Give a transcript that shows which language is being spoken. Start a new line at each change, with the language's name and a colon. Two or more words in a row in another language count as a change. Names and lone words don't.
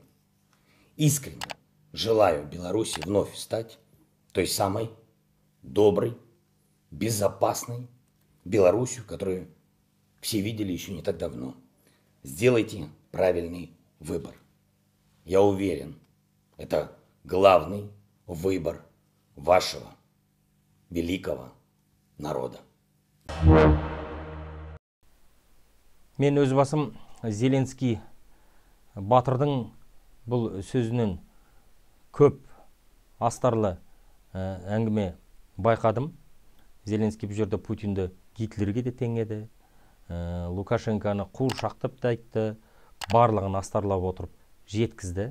Russian: Искренне желаю Беларуси вновь стать той самой доброй, безопасной Беларусью, которую все видели еще не так давно. Сделайте правильный выбор. Я уверен, это главный выбор вашего великого народа.
Kazakh: Мен өз басым Зеленский батырдың бұл сөзінен көп астарлы әңгіме байқадым. Зеленский бұл жерде Путинді Гитлерге де теңеді, Лукашенконы қуыршақтап та айтты, барлығын астарлап отырып жеткізді.